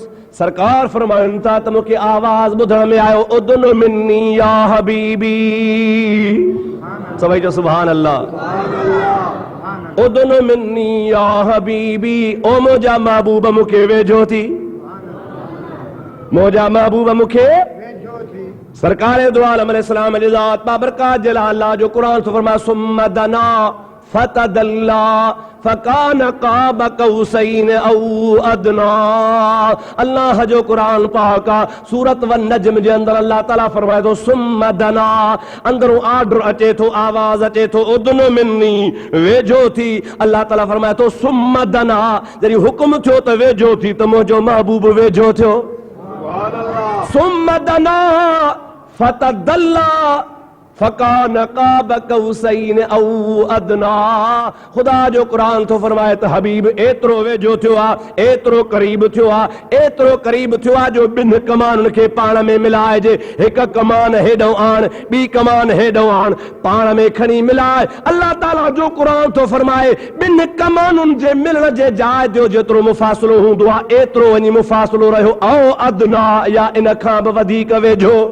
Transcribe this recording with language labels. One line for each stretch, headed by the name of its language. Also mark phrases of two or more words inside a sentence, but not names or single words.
Sindhi: सरकार फरमाइन था त मूंखे आवाज़ ॿुधण में आयो,
Arabic: ادن مني يا حبيبي,
Sindhi: सभई जो
Arabic: سبحان الله. ادن مني يا حبيبي,
Sindhi: ओ मुंहिंजा महबूब मूंखे वेझो थी, मुंहिंजा महबूब मूंखे। सरकार दो आलम अलैहिस्सलाम जी ज़ात बाबरकात जलाल अल्लाह जो कुरान तो फरमाया,
Arabic: ثم دنا فتدلى فكان قاب قوسين أو أدنى.
Sindhi: अल्लाह जो कुरान पाक सूरत वन नज्म जे अंदर अल्लाह ताला फरमाए थो,
Arabic: ثم دنا,
Sindhi: अंदरों आर्डर अचे थो, आवाज अचे थो,
Arabic: ادن مني,
Sindhi: वेझो थी। अल्लाह ताला फरमाए थो,
Arabic: ثم دنا,
Sindhi: जॾहिं हुकुम थियो त वेझो थी त मुंहिंजो महबूब वेझो थियो।
Arabic: ثم دنا فتدلى فكان قاب قوسين أو أدنى.
Sindhi: खुदा जो कुरान तो फरमाए त हबीब एतिरो वेझो थियो आहे, एतिरो क़रीब थियो आहे, एतिरो क़रीब थियो आहे जो ॿिनि कमाननि खे पाण में मिलाइजे। हिकु कमान हेॾो आण, ॿी कमान हेॾो आण, पाण में खणी मिलाए। अल्लाह ताला जो कुरान तो फरमाए, ॿिनि कमानुनि जे मिलण जे जाइ जो जेतिरो मुफ़ासिलो हूंदो आहे, एतिरो वञी मुफ़ासिलो रहियो
Arabic: أو أدنى,
Sindhi: या इन खां बि वधीक वेझो।